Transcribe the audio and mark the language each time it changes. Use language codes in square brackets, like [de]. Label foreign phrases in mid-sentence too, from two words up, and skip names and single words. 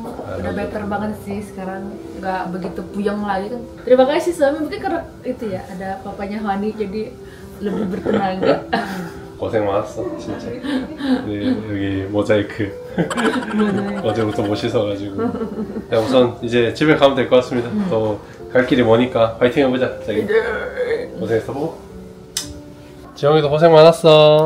[id] Udah better banget sih sekarang, nggak begitu puyeng lagi kan. Terima kasih suami, mungkin karena itu ya ada papanya Hani jadi lebih bertenaga. [ko] 고생 많았어 진짜. 여기 모자이크 어제부터 못 씻어가지고. 야, 우선 이제 집에 가면 될 것 같습니다. 또 갈 길이 머니까 파이팅 해보자. 자기 고생했어. 보고 지영이도 고생 많았어.